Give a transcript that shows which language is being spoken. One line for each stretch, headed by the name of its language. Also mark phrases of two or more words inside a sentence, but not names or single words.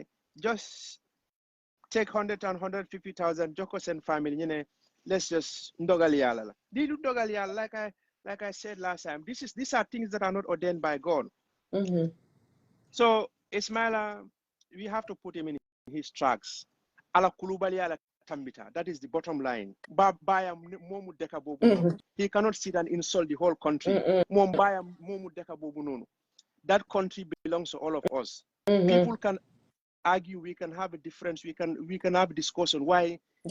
English: Just take 100 and 150,000 Jokos and family. Let's just ndogali like I said last time. These are things that are not ordained by God. So Ismaila, we have to put him in his tracks.
Mandingo: Ala kulubali ala tambita.
English: That is the bottom line. He cannot sit and insult the whole country. That country belongs to all of us. People can argue, we can have a difference, we can have a discussion. Why?